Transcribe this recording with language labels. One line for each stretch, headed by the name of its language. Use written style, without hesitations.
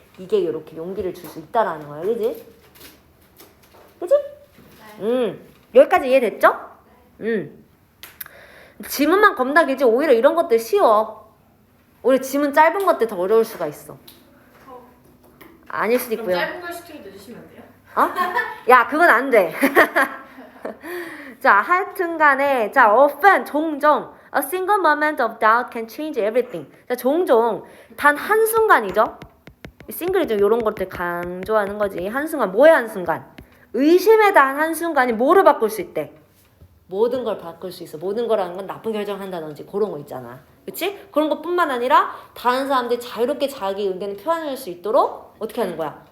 Korean: 이게 이렇게 용기를 줄 수 있다라는 거야. 그치? 그치? 여기까지 이해됐죠? 지문만 겁나 길지 오히려 이런 것들 쉬워. 오히려 지문 짧은 것들 더 어려울 수가 있어. 아닐 수도 그럼 있고요. 짧은 걸 시키면 늦으시면 안 돼요? 야, 그건 안 돼. 자, 하여튼간에 자,
English: often
Korean: 종종
English: a single moment of doubt can change everything.
Korean: 자, 종종 단 한순간이죠. 싱글이 좀 이런 것들 강조하는 거지. 한순간, 뭐의 한순간? 의심에 대한 한순간이 뭐를 바꿀 수 있대? 모든 걸 바꿀 수 있어. 모든 거라는 건 나쁜 결정을 한다든지 그런 거 있잖아. 그치? 그런 것뿐만 아니라 다른 사람들이 자유롭게 자기 의견을 표현할 수 있도록 어떻게 하는 거야?